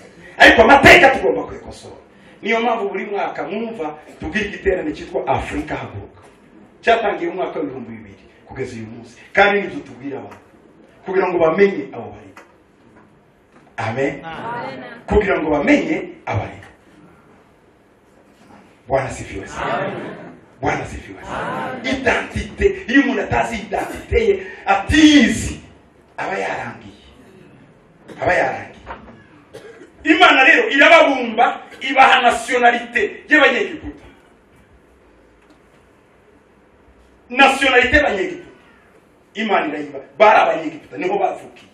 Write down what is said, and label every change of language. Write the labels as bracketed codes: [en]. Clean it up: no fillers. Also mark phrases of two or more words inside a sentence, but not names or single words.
[rw] Ariko amateka tugomba kwekosora. Niyo mpamvu buri mwaka mwumva tugira igiterane cyitwa Afrika Haguruka, cyatangiye mu mwaka wa 2000 kugeza uyu munsi, kandi nibyo tubwira abantu kugira ngo bamenye abo bari. Amen. Kugira ngo bamenye abari. [sw] Bwana sifiwe sana. Bwana sifiwe sana. [rw] Identite, iyo umuntu atazi identite ye atizi aba yarangiye. Imana rero irababumba ibaha nationalité y'abanyegiputa. Nationalité y'abanyegiputa Imana irayiba, bari abanyegiputa niho bavukiye.